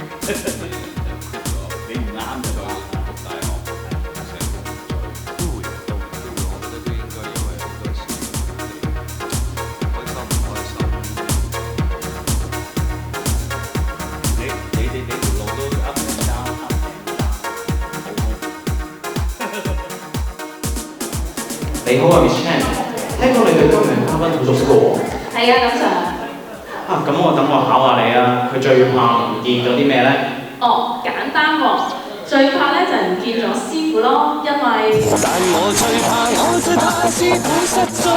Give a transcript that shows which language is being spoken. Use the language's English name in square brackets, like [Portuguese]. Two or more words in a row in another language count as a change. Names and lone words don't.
[Cantonese] 你唔啱嘅話，讀大學成都會都會，我覺得都應該，因為好多時開心唔開心，你條路都 [English] up and down up and down。 [Cantonese] 你好啊 ，Miss Chan，聽講你對今日嘉賓好熟悉嘅喎。係啊，咁就咁等我考下你啊，佢最怕唔見咗啲咩咧？哦，簡單喎，最怕咧就係唔見咗師傅咯，因為但我最怕師傅失蹤。